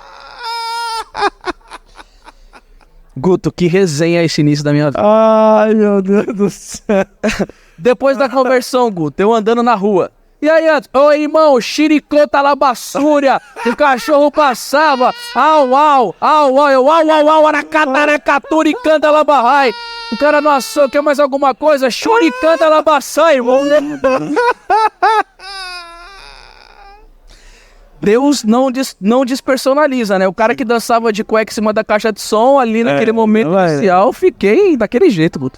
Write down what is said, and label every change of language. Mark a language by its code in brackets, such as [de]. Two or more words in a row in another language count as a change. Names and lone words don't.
[pt] Guto, que resenha esse início da minha vida. Ai, meu Deus do céu. Depois da conversão, Guto, eu andando na rua. E aí, antes, ô irmão, xiricota labassúria, o cachorro passava, au, au, au, au, eu, au, aracataracaturicanta labarrai. O cara não assou, quer mais alguma coisa? Churicanta labassai, irmão. Deus não despersonaliza, né? O cara que dançava de cueca em cima da caixa de som, ali naquele momento inicial, fiquei daquele jeito, Guto.